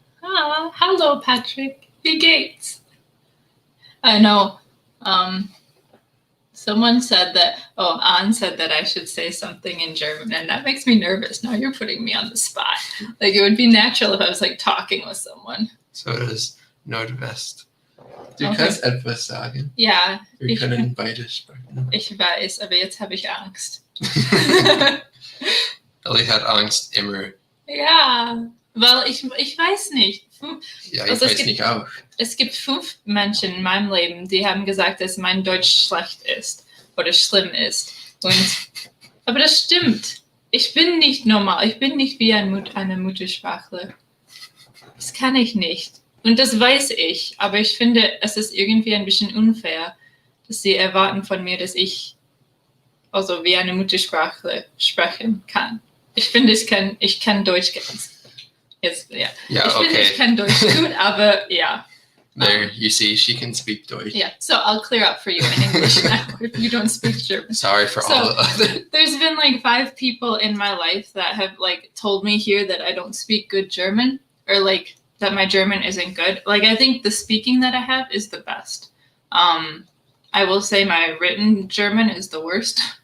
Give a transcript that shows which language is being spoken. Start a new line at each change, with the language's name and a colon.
English: Hello, Patrick.
German: Wie geht's?
English: I know. Someone said that. Oh, Anne said that I should say something in German, and that makes me nervous. Now you're putting me on the spot. Like it would be natural if I was like talking with someone.
German: So does Nordwest. Du kannst etwas sagen. Ja. Wir können beide sprechen. Ich weiß, aber jetzt habe ich Angst. Ellie hat Angst immer. Ja, weil ich weiß nicht. Ja, ich weiß nicht auch. Es gibt 5 Menschen in meinem Leben, die haben gesagt, dass mein Deutsch schlecht ist oder schlimm ist. Aber das stimmt. Ich bin nicht normal. Ich bin nicht wie eine Muttersprachler. Das kann ich nicht. Und das weiß ich. Aber ich finde, es ist irgendwie ein bisschen unfair, dass sie erwarten von mir, dass ich also wie eine Muttersprachler sprechen kann. Ich finde, ich kann Deutsch ganz. Jetzt, ja. Ich finde, ich kann Deutsch gut, aber ja.
English: There, you see, she can speak Deutsch. Yeah, so I'll clear up for you in English now if you don't speak German. Sorry for all the other. There's been like 5 people in my life that have like told me here that I don't speak good German or like that my German isn't good. Like I think the speaking that I have is the best. I will say my written German is the worst.